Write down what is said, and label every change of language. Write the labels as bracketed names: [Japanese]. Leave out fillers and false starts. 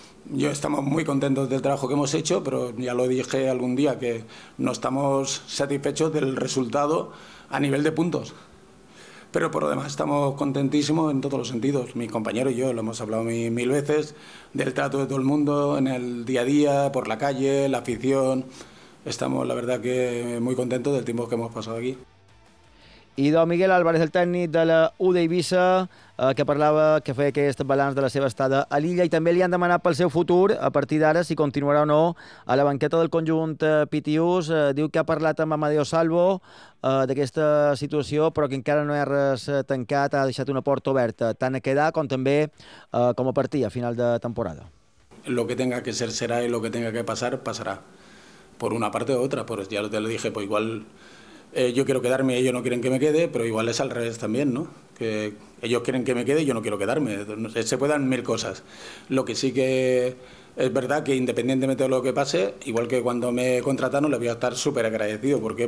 [Spanish] Yo estamos muy contentos del trabajo que hemos hecho, pero ya lo dije algún día, que no estamos satisfechos del resultado a nivel de puntos. Pero por lo demás estamos contentísimos en todos los sentidos. Mis compañeros y yo lo hemos hablado mil veces, del trato de todo el mundo en el día a día, por la calle, la afición. Estamos, la verdad, que muy contentos del tiempo que hemos pasado aquí. [Catalan] I don Miguel Álvarez, el tècnic de la UD Eivissa, que parlava, que feia aquest balanç de la seva estada a l'illa, i també li han demanat pel seu futur, a partir d'ara, si continuarà o no a la banqueta del conjunt pitius. Diu que ha parlat amb Amadeo Salvo d'aquesta situació, però que encara no hi ha res tancat, ha deixat una porta oberta, tant a quedar com també com a partir, a final de temporada. [Spanish] Lo que tenga que ser será y lo que tenga que pasar, pasará. Por una parte o otra, pues ya te lo dije, pues igual. Yo quiero quedarme, ellos no quieren que me quede, pero igual es al revés también, ¿no? Que ellos quieren que me quede y yo no quiero quedarme. Se puedan mil cosas. Lo que sí que es verdad que independientemente de lo que pase, igual que cuando me contrataron, les voy a estar súper agradecido. ¿Por qué?